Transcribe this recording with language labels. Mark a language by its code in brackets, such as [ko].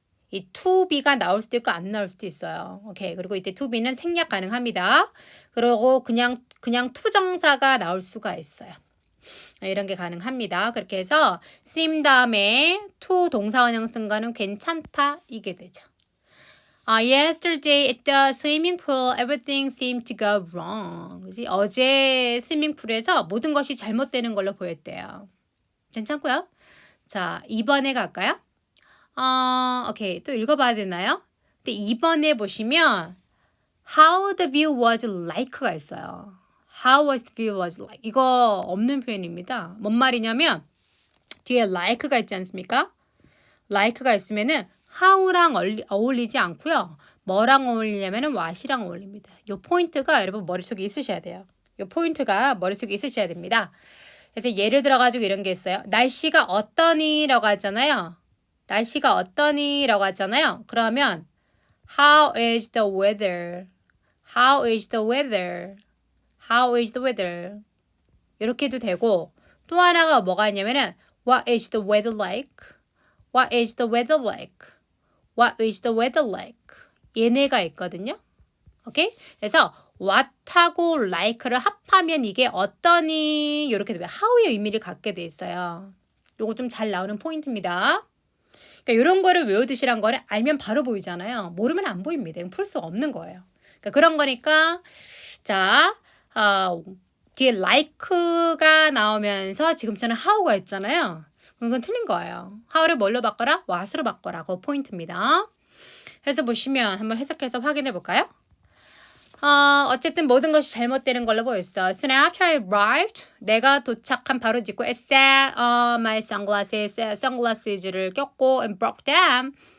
[ko] 이 to be가 나올 수도 있고 안 나올 수도 있어요. 오케이. 그리고 이때 to be는 생략 가능합니다. 그리고 그냥 투정사가 나올 수가 있어요. 이런 게 가능합니다. 그렇게 해서 seem 다음에 to 동사원형 쓴 거는 괜찮다 이게 되죠. [en] Yesterday at the swimming pool, everything seemed to go wrong. [ko] 그치? 어제 스위밍풀에서 모든 것이 잘못되는 걸로 보였대요. 괜찮고요. 자, 2번에 갈까요? 오케이. 또 읽어봐야 되나요? 근데 2번에 보시면 [en] how the view was like가 [ko] 있어요. [en] How was the view was like. [ko] 이거 없는 표현입니다. 뭔 말이냐면 뒤에 like가 있지 않습니까? like가 있으면은 how랑 어울리지 않고요. 뭐랑 어울리냐면은 what이랑 어울립니다. 이 포인트가 여러분 머릿속에 있으셔야 돼요. 이 포인트가 머릿속에 있으셔야 됩니다. 그래서 예를 들어가지고 이런 게 있어요. 날씨가 어떠니라고 하잖아요. 날씨가 어떠니라고 하잖아요. [en] 그러면 How is the weather? How is the weather? How is the weather? [ko] 이렇게 해도 되고 또 하나가 뭐가 있냐면은 [en] What is the weather like? What is the weather like? What is the weather like? [ko] 얘네가 있거든요. 오케이? 그래서 what하고 like를 합하면 이게 어떠니? 이렇게 되면 how의 의미를 갖게 돼 있어요. 요거 좀 잘 나오는 포인트입니다. 그러니까 이런 거를 외워두시란 거를 알면 바로 보이잖아요. 모르면 안 보입니다. 이건 풀 수 없는 거예요. 그러니까 그런 거니까 자 뒤에 like가 나오면서 지금처럼 how가 있잖아요. 그건 틀린 거예요. how를 뭘로 바꿔라? what으로 바꿔라. 그 포인트입니다. 그래서 보시면 한번 해석해서 확인해 볼까요? 어쨌든 모든 것이 잘못되는 걸로 보였어. [en] Soon after I arrived, [ko] 내가 도착한 바로 직후 [en] I set on my sunglasses를 꼈고 and broke them.